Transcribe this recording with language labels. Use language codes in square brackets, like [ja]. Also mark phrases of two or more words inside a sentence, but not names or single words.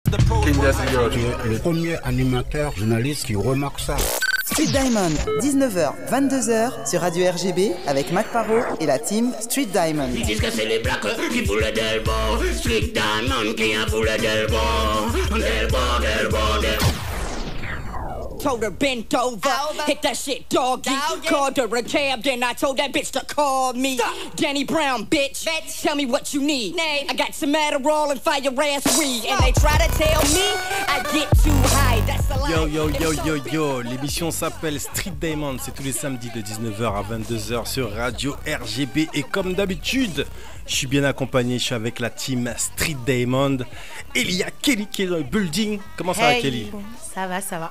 [fr] Le premier animateur journaliste qui remarque ça. Street Diamond, 19h, 22h sur Radio RGB avec Mac Parot et la team Street Diamond. Ils disent que c'est les blacks qui foulent del bon. Street Diamond qui a foulé del bon. Del bon, del bon, del bon. [en] Told her bent over, hit that shit doggy. Called her a cab, then I told that bitch to call me. Danny Brown, bitch. Tell me what you need. I got some Adderall and fire ass weed. And they try to tell me I get too high. That's a lie. [fr] Yo yo yo yo yo, l'émission s'appelle Street Diamond, c'est tous les samedis de 19h à 22h sur Radio RGB. Et comme d'habitude, je suis bien accompagné, je suis avec la team Street Diamond. Et il y a Kelly qui est dans le building. Comment ça va Kelly? Ça va, ça va.